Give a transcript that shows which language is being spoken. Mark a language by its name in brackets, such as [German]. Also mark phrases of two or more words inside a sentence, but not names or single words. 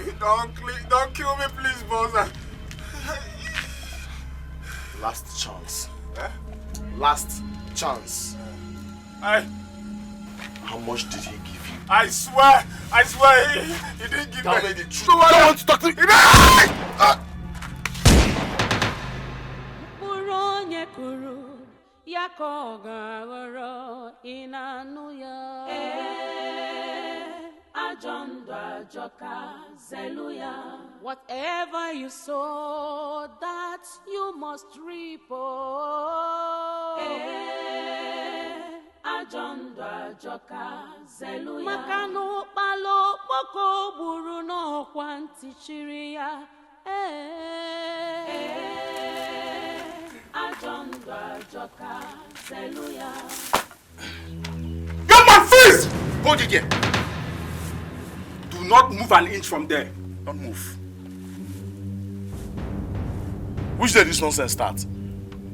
[English] Don't kill me, please, boss. Last chance. Eh? Last chance. How much did he give you? I swear, he didn't give Tell me me the truth. No, I don't want to talk to me. [Igbo] Onye kuru ya ka ọ ga-aghọrọ ị na-anụ ya. Ajọ ndụ ajọka zelu ya. [English] Whatever you sow, that you must reap. [Igbo] Ajọ ndụ ajọka zelu ya. Maka na ụkpala okpoko gburu n'ọkwa ntị chiri ya. [English] Young man, freeze! Hold it there. Do not move an inch from there. Don't move. Which day this nonsense start?